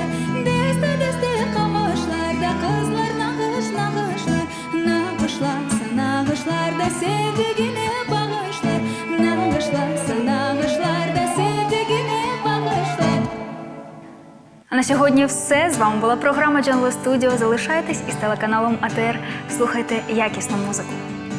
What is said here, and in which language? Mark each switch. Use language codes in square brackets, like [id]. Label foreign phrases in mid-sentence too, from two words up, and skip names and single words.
[tr] Deste deste kamışlarda kızlar nakış nakışlar. Nakışlarsa nakışlarda sevdiğine bağışlar. Nakışlarsa nakışlarda sevdiğine bağışlar. [uk] А на сьогодні все. З вами була програма Джангло Студіо. Залишайтесь із телеканалом АТР. Слухайте якісну музику.